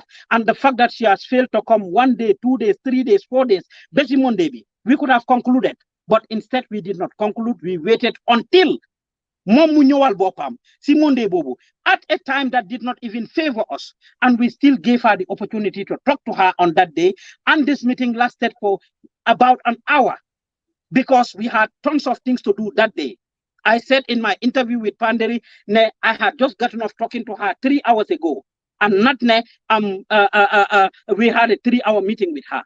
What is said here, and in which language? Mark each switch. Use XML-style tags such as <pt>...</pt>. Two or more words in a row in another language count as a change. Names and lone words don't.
<en>And the fact that she has failed to come 1 day, 2 days, 3 days, 4 days, we could have concluded. But instead, we did not conclude. We waited until</en> <wo>Momu ñëwal bopam si Monday bobu</wo> <en>at a time that did not even favor us, and we still gave her the opportunity to talk to her on that day. And this meeting lasted for about an hour because we had tons of things to do that day. I said in my interview with Panderi, I had just gotten off talking to her 3 hours ago, and not we had a 3-hour meeting with her.</en>